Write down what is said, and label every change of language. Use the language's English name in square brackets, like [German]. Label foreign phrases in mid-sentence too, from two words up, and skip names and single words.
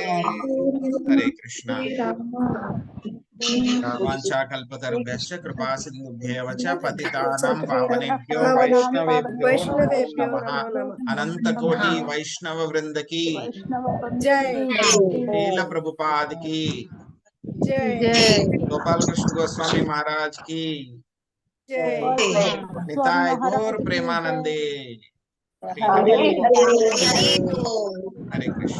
[Sanskrit] హరే కృష్ణ. వాంఛాకల్పతరుభ్యశ్చ కృపా సింధుభ్యేవ చ పతితానాం పావనేభ్యో వైష్ణవేభ్యో నమః. [Hindi] अनंत कोटि वैष्णव वृंद की జై, श्रील प्रभुपाद की జై, गोपाल कृष्ण गोस्वामी महाराज की జై, [Bangla] নিতাই গৌর প্রেমানন্দে. [Sanskrit] హరే కృష్ణ.